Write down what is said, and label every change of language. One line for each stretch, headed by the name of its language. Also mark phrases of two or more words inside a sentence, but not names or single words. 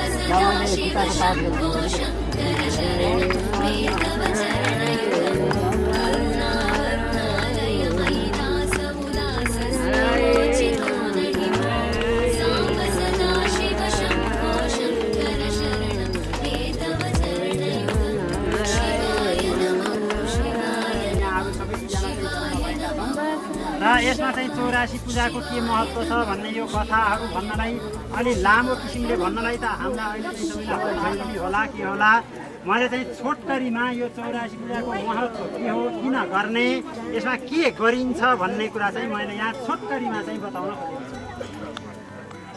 Sanskrit: सदा शिव शम्भो शङ्कर शरणं मे तव चरणयुगम् करुणावरुणालय मयि दासमुदास सरोचितो नहि भो साम्ब सदा शिव शम्भो शङ्कर शरणं मे तव चरणयुगम् शिवाय नमः शिवाय नमः शिवाय नमः
Nepali: र यसमा चाहिँ 84 पूजाको के महत्त्व छ भन्ने यो कथाहरू भन्नलाई अलि लामो किसिमले भन्नलाई त हाम्रा अहिले चाहिँ सबैलाई भइदिने होला के होला मैले चाहिँ छोटकरीमा यो 84 पूजाको महत्त्व के हो किन गर्ने यसमा के गरिन्छ भन्ने कुरा चाहिँ मैले यहाँ छोटकरीमा चाहिँ बताउन खोजेको छु।